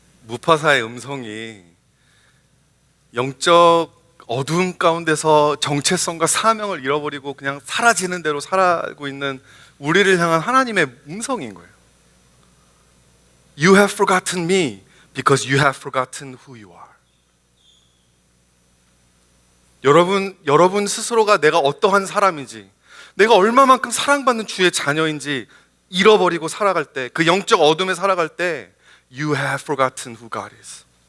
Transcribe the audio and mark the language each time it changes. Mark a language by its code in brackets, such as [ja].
[ko] 무파사의 음성이 영적 어두움 가운데서 정체성과 사명을 잃어버리고 그냥 사라지는 대로 살아가고 있는 우리를 향한 하나님의 음성인 거예요. [en] You have forgotten me because you have forgotten who you are. [ko] 여러분 스스로가 내가 어떠한 사람인지, 내가 얼마만큼 사랑받는 주의 자녀인지 잃어버리고 살아갈 때, 그 영적 어둠에 살아갈 때 [en] You have forgotten who God is.